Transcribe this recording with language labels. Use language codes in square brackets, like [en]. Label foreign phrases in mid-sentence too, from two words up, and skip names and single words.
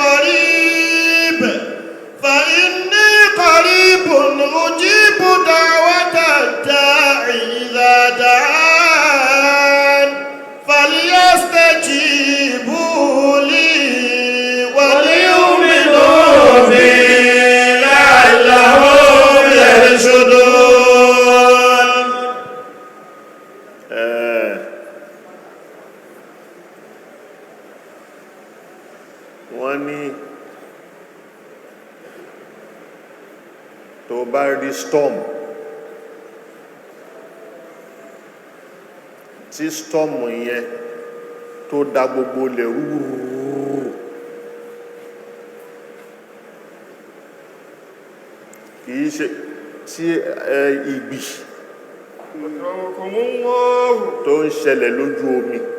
[ar] قريب أجيب دعوة الداعي إذا دعان فليستجيبوا لي وليؤمنوا بي لعلهم يرشدون. [yo] wọ́n ní tó bá rí storm tí storm yẹn tó dá gbogbo lẹ̀ rúrúrú kìí ṣe tí ìgbì tó ń ṣẹlẹ̀ lójú omi